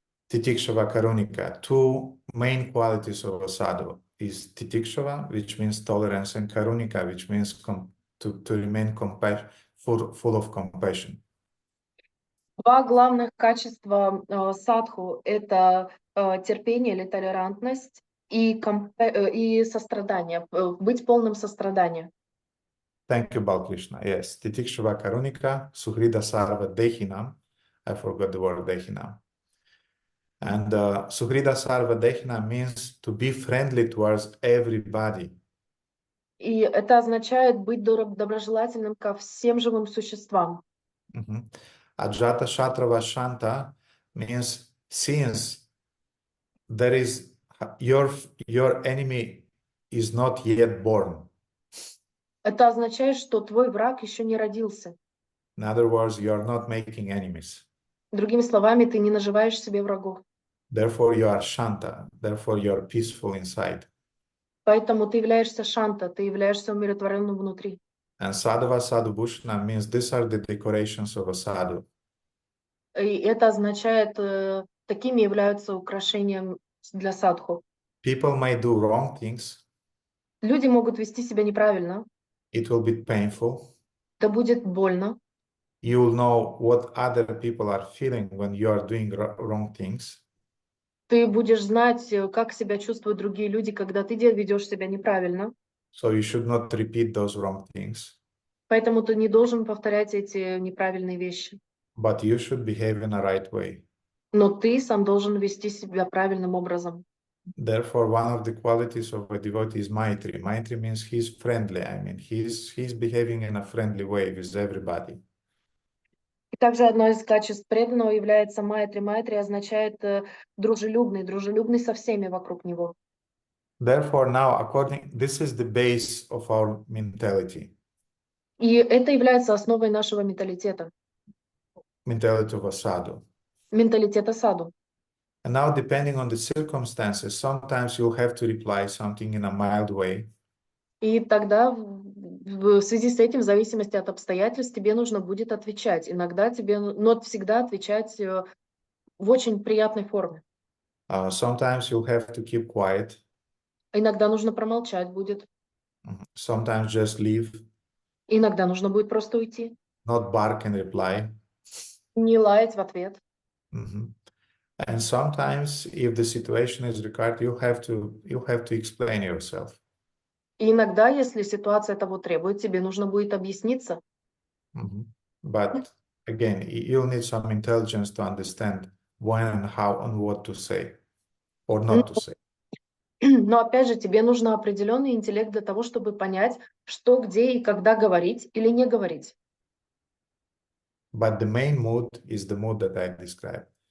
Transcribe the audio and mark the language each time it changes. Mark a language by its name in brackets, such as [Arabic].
[English] Titikshava Karunika, two main qualities of a sadhu is Titikshava, which means tolerance, and Karunika, which means to remain full of compassion. [Russian] Два главных качества садху – это терпение или толерантность и сострадание, быть полным сострадания. [English] Thank you, Balkrishna. Yes, [Sanskrit] Titikshava Karunika, Suhrida Sarva Dehinam. [English] I forgot the word Dehinam. And [Sanskrit] Suhrida Sarva Dehinam [English] means to be friendly towards everybody. [Russian] И это означает быть доброжелательным ко всем живым существам. [Sanskrit] Ajata Shatrava Shanta [English] means since there is your enemy is not yet born. [Russian] Это означает, что твой враг еще не родился. [English] In other words, you are not making enemies. [Russian] Другими словами, ты не наживаешь себе врагов. [English] Therefore, you are Shanta. Therefore, you are peaceful inside. [Russian] Поэтому ты являешься шанта, ты являешься умиротворенным внутри. [English] And [Sanskrit] Sadhava Sadhubhushana [English] means these are the decorations of a sadhu. [Russian] И это означает, такими являются украшением для садху. [English] People may do wrong things. [Russian] Люди могут вести себя неправильно. [English] It will be painful. [Russian] Это будет больно. [English] You'll know what other people are feeling when you are doing wrong things. [Russian] Ты будешь знать, как себя чувствуют другие люди, когда ты ведешь себя неправильно. [English] So you should not repeat those wrong things. [Russian] Поэтому ты не должен повторять эти неправильные вещи. [English] But you should behave in a right way. [Russian] Но ты сам должен вести себя правильным образом. [English] Therefore, one of the qualities of a devotee is Maitri. Maitri means he's friendly. I mean, he's behaving in a friendly way with everybody. [Russian] И также одно из качеств преданного является майтри. Майтри означает дружелюбный, дружелюбный со всеми вокруг него. [English] Therefore, now, this is the base of our mentality. [Russian] И это является основой нашего менталитета. [English] Mentality of a sadhu. [Russian] Менталитета саду. [English] And now, depending on the circumstances, sometimes you'll have to reply something in a mild way. [Russian] И тогда в связи с этим, в зависимости от обстоятельств, тебе нужно будет отвечать. Иногда тебе, но всегда отвечать в очень приятной форме. [English] Sometimes you'll have to keep quiet. [Russian] Иногда нужно промолчать будет. [English] Sometimes just leave. [Russian] Иногда нужно будет просто уйти. [English] Not bark and reply. [Russian] Не лаять в ответ. [English] And sometimes, if the situation is required, you'll have to explain yourself. [Russian] И иногда, если ситуация того требует, тебе нужно будет объясниться. [English] But again, you'll need some intelligence to understand when and how and what to say or not to say. [Russian] Но опять же, тебе нужен определенный интеллект для того, чтобы понять, что, где и когда говорить или не говорить. [English] But the main mood is the mood that I described.